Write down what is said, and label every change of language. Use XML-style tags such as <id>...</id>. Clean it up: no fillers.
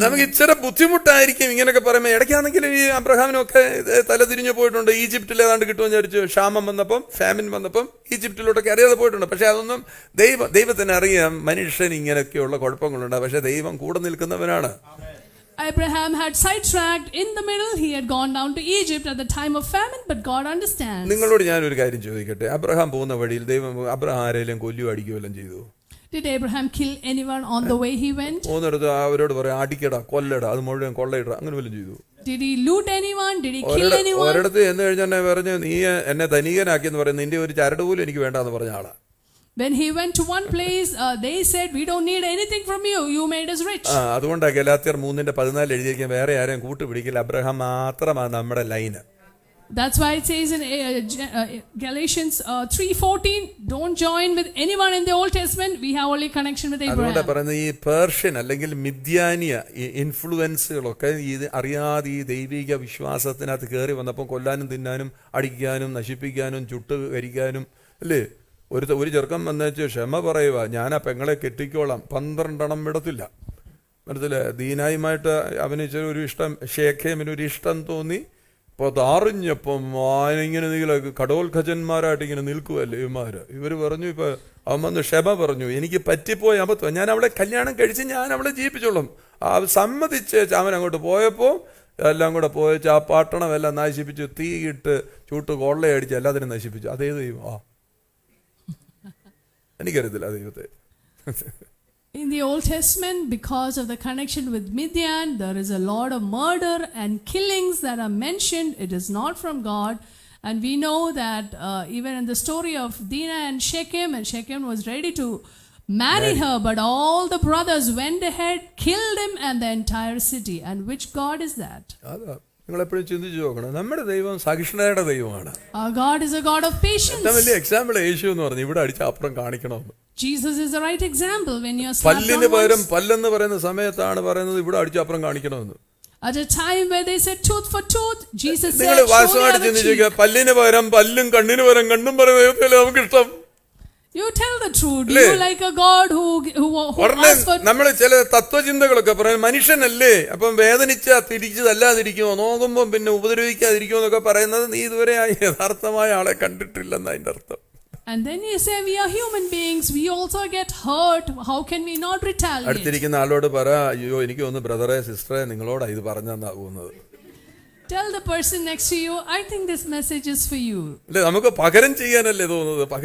<ml>നമുക്ക് ഇച്ചിരി ബുദ്ധിമുട്ടായിരിക്കും ഇങ്ങനെയൊക്കെ പറയുമ്പോൾ. ഇടയ്ക്കാണെങ്കിലും ഈ അബ്രഹാമിനൊക്കെ തലതിരിഞ്ഞു പോയിട്ടുണ്ട്. ഈജിപ്തിൽ ഏതാണ്ട് കിട്ടുമെന്ന് വിചാരിച്ചു, ക്ഷാമം വന്നപ്പം, ഫാമിൻ വന്നപ്പം ഈജിപ്തിലോട്ടൊക്കെ അറിയാതെ പോയിട്ടുണ്ട്. പക്ഷെ അതൊന്നും ദൈവത്തിന് അറിയാം മനുഷ്യന് ഇങ്ങനെയൊക്കെയുള്ള കുഴപ്പങ്ങളുണ്ട്. പക്ഷെ ദൈവം കൂടെ നിൽക്കുന്നവനാണ്.</ml> <en>Abraham had sidetracked in the middle. He had gone down to Egypt at the time of famine, but God understands.</en> <ml>നിങ്ങളോട് ഞാനൊരു കാര്യം ചോദിക്കട്ടെ, അബ്രഹാം പോകുന്ന വഴിയിൽ ദൈവം അബ്രഹാം ആരെങ്കിലും കൊല്ലുകയോ അടിക്കുകയോ എല്ലാം ചെയ്തു?</ml> <en>Did Abraham kill anyone on the way he went?</en> <ml>പോകുന്നിടത്ത് അവരോട് പറയാം അടിക്കടാ കൊല്ലടാ അത് മുഴുവൻ കൊള്ളയിടാ അങ്ങനെ വല്ലതും ചെയ്തു?</ml> <en>Did he loot anyone? Did he kill anyone?</en> <ml>ഒരിടത്ത് എന്ന് കഴിഞ്ഞാൽ പറഞ്ഞു നീ എന്നെ ധനികനാക്കിയെന്ന് പറയുന്നത് നിന്റെ ഒരു ചരട് പോലും എനിക്ക് വേണ്ടാന്ന് പറഞ്ഞ ആളാ.</ml> <en>When he went to one place, they said, we don't need anything from you. You made us rich.</en> <ml>അതുകൊണ്ടാണ് ഗലാത്യർ 3:14 എഴുതിയിരിക്കാൻ വേറെ ആരെയും കൂട്ടുപിടിക്കില്ല, അബ്രഹാം മാത്രമാണ് നമ്മുടെ line.</ml> <en>That's why it says in Galatians 3:14, don't join with anyone in the Old Testament. We have only connection with Abraham.</en> <ml>അതുകൊണ്ടാണ് പറയുന്നത് ഈ Persian അല്ലെങ്കിൽ മിദ്യാനിയ ഇൻഫ്ലുവൻസുകളൊക്കെ ഇത് അറിയാതെ ഈ ദൈവിക വിശ്വാസത്തിനകത്ത് കയറി വന്നപ്പോൾ കൊല്ലാനും തിന്നാനും അടിക്കാനും നശിപ്പിക്കാനും ചുട്ട് കരിക്കാനും അല്ലേ. ഒരു ചെറുക്കം വന്നേച്ച് ക്ഷമ പറയുക, ഞാൻ ആ പെങ്ങളെ കെട്ടിക്കോളാം, 12 വിടത്തില്ല. മനസ്സിലെ ദീനായുമായിട്ട് അവന് ഒരു ഇഷ്ടം, ഷേഖേമിനൊരു ഇഷ്ടം തോന്നി. അപ്പോൾ അതറിഞ്ഞപ്പം ഇങ്ങനെ നീല കടോൽഖജന്മാരായിട്ട് ഇങ്ങനെ നിൽക്കുമല്ലേ ഇവർ പറഞ്ഞു. ഇപ്പം അവൻ വന്ന് ക്ഷമ പറഞ്ഞു, എനിക്ക് പറ്റിപ്പോയി അബദ്ധം, ഞാൻ അവളെ കല്യാണം കഴിച്ച് ഞാൻ അവളെ ജീവിപ്പിച്ചോളും. സമ്മതിച്ച് അവൻ അങ്ങോട്ട് പോയപ്പോൾ എല്ലാം കൂടെ പോയച്ച് ആ പട്ടണം എല്ലാം നശിപ്പിച്ചു, തീയിട്ട് ചൂട്ട് കൊള്ളയടിച്ച് എല്ലാത്തിനും നശിപ്പിച്ചു. അതേ ദൈവം എനിക്കറിയത്തില്ല ദൈവത്തെ.</ml> <en>In the Old Testament, because of the connection with Midian, there is a lot of murder and killings that are mentioned. It is not from God. And we know that even in the story of Dinah and Shechem was ready to marry her, but all the brothers went ahead, killed him and the entire city. And which God is that?</en> <ml>നിങ്ങൾ എപ്പോഴും ചിന്തിച്ചു നോക്കണം, നമ്മുടെ ദൈവം സഹിഷ്ണുതയുടെ ദൈവമാണ്.</ml> <en>Our God is a God of patience.</en> <ml>ഏറ്റവും വലിയ example യേശു എന്ന് പറഞ്ഞു, ഇവിടെ അടിച്ച അപ്പുറം കാണിക്കണമെന്ന്.</ml> <en>Jesus is the right example. When you are</en> <ml>പല്ലിന് പകരം പല്ലെന്ന് പറയുന്ന സമയത്താണ് പറയുന്നത് ഇവിടെ അടിച്ച അപ്പുറം കാണിക്കണമെന്ന്.</ml> <en>At a time where they said tooth for tooth, Jesus said,</en> <ml>നിങ്ങൾ വാസ്തവമായിട്ട് ചിന്തിക്കുക, പല്ലിന് പകരം പല്ലും കണ്ണിന് പകരം കണ്ണും പറയുന്ന ദൈവത്തിലല്ലേ നമുക്ക് ഇഷ്ടം?</ml> <en>You tell the truth. Do you like a God who asks for...</en> <ml>നമ്മൾ ചില തത്വചിന്തകളൊക്കെ പറയും, മനുഷ്യനല്ലേ അപ്പം വേദനിച്ചാ തിരിച്ചതല്ലാതിരിക്കുമോ, നോക്കുമ്പോൾ പിന്നെ ഉപദ്രവിക്കാതിരിക്കുമോ എന്നൊക്കെ പറയുന്നത് നീ ഇതുവരെ യഥാർത്ഥമായ ആളെ കണ്ടിട്ടില്ലെന്ന് അതിൻ്റെ അർത്ഥം.</ml> <en>And then you say we are human beings, we also get hurt. How can we not retaliate?</en> <ml>അടുത്തിരിക്കുന്ന ആളോട് പറ, അയ്യോ എനിക്ക് തോന്നുന്നു ബ്രദറെ സിസ്റ്ററെ നിങ്ങളോടാ ഇത് പറഞ്ഞാകുന്നത്.</ml> <en>Tell the person next to you, I think this message is for you.</en> <ml>അല്ലേ, നമുക്ക് പകരം ചെയ്യാനല്ലേ തോന്നുന്നത്.</ml>